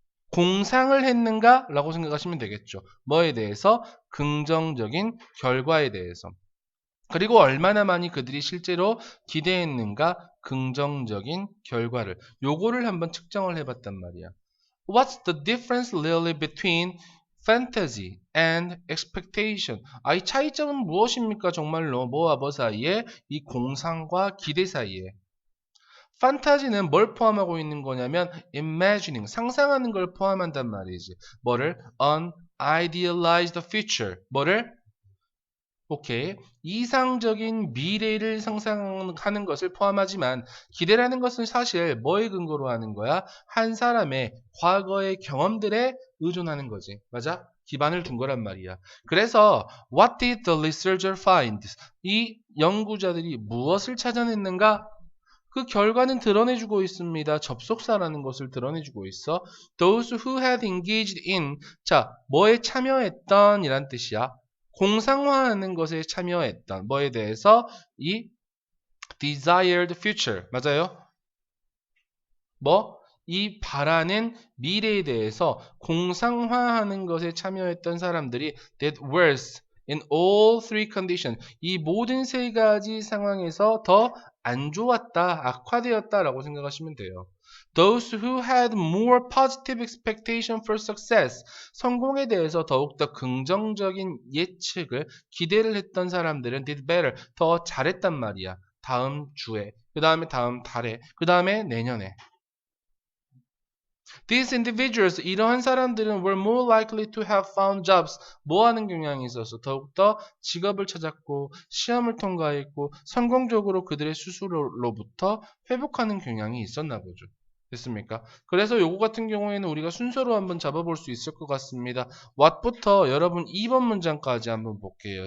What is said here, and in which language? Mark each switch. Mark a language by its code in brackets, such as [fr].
[ko] 공상을 했는가? 라고 생각하시면 되겠죠. 뭐에 대해서? 긍정적인 결과에 대해서. 그리고 얼마나 많이 그들이 실제로 기대했는가? 긍정적인 결과를. 요거를 한번 측정을 해봤단 말이야. [en] What's the difference really between fantasy and expectation? [ko] 이 차이점은 무엇입니까? 정말로 뭐와 뭐 사이에? 이 공상과 기대 사이에. 판타지는 뭘 포함하고 있는 거냐면 [en] imagining, [ko] 상상하는 걸 포함한단 말이지. 뭐를? [en] An idealized future. [ko] 뭐를? 오케이. 이상적인 미래를 상상하는 것을 포함하지만 기대라는 것은 사실 뭐에 근거로 하는 거야? 한 사람의 과거의 경험들에 의존하는 거지. 맞아? 기반을 둔 거란 말이야. [en] 그래서 what did the researcher find? [ko] 이 연구자들이 무엇을 찾아냈는가? 그 결과는 드러내주고 있습니다. 접속사라는 것을 드러내주고 있어. [en] Those who had engaged in, [ko] 자, 뭐에 참여했던 이란 뜻이야. 공상화하는 것에 참여했던 뭐에 대해서 이 [en] desired future [ko] 맞아요? 이 바라는 미래에 대해서 공상화하는 것에 참여했던 사람들이 [en] did worse in all three conditions. [ko] 이 모든 세 가지 상황에서 더 안 좋았다, 악화되었다라고 생각하시면 돼요. [en] Those who had more positive expectation for success. [ko] 성공에 대해서 더욱더 긍정적인 예측을, 기대를 했던 사람들은 [en] did better. [ko] 더 잘했단 말이야. 다음 주에, 그 다음에 다음 달에, 그 다음에 내년에. [en] These individuals, [ko] 이러한 사람들은 [en] were more likely to have found jobs. [ko] 뭐 하는 경향이 있어서 더욱더 직업을 찾았고 시험을 통과했고 성공적으로 그들의 스스로로부터 회복하는 경향이 있었나 보죠. 됐습니까? 그래서 요거 같은 경우에는 우리가 순서로 한번 잡아볼 수 있을 것 같습니다. what부터 여러분 2번 문장까지 한번 볼게요.